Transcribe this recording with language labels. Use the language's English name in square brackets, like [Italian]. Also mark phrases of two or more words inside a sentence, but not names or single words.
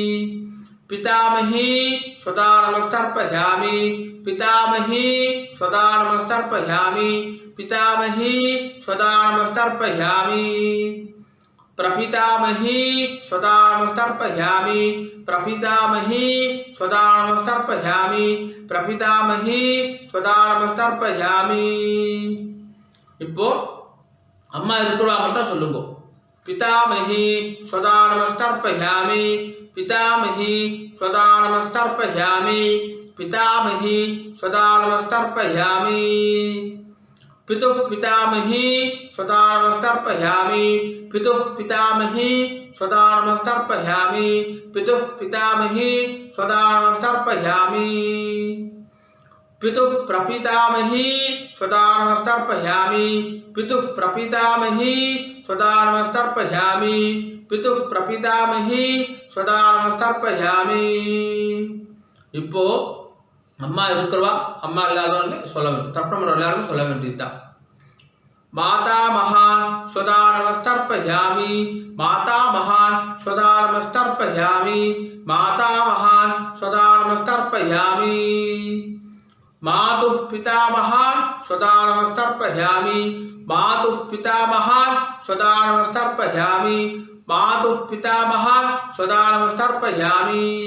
[Sanskrit] पितामही स्वधा नमस्तर्पयामि पितामही स्वधा नमस्तर्पयामि पितामही स्वधा नमस्तर्पयामि प्रपितामही स्वधा नमस्तर्पयामि प्रपितामही स्वधा नमस्तर्पयामि प्रपितामही स्वधा नमस्तर्पयामि [Tamil] இப்போ அம்மா இருக்கிறவா மட்டும் சொல்லுங்க [Sanskrit] पितामही स्वधा नमस्तर्पयामि पितामही स्वधा नमस्तर्पयामि पितामही स्वधा नमस्तर्पयामि पितुः पितामही स्वधा नमस्तर्पयामि पितुः पितामही स्वधा नमस्तर्पयामि पितुः पितामही स्वधा नमस्तर्पयामि पितुः प्रपितामही स्वधा नमस्तर्पयामि पितुः प्रपितामही स्वधा नमस्तर्पयामि पितुः प्रपितामही स्वधा नमस्तर्पयामि [Tamil] இப்போ அம்மா இருக்கிறவா அம்மா இல்லாதவங்க சொல்ல வேண்டும் தர்ப்பணம் எல்லாரும் சொல்ல வேண்டியதுதான் [Sanskrit] माता महान् स्वधा नमस्तर्पयामि माता महान् स्वधा नमस्तर्पयामि माता महान् स्वधा नमस्तर्पयामि मातुः पितामहान् स्वधा नमस्तर्पयामि मातुः पितामहान् स्वधा नमस्तर्पयामि मातुः पितामहान् स्वधा नमस्तर्पयामि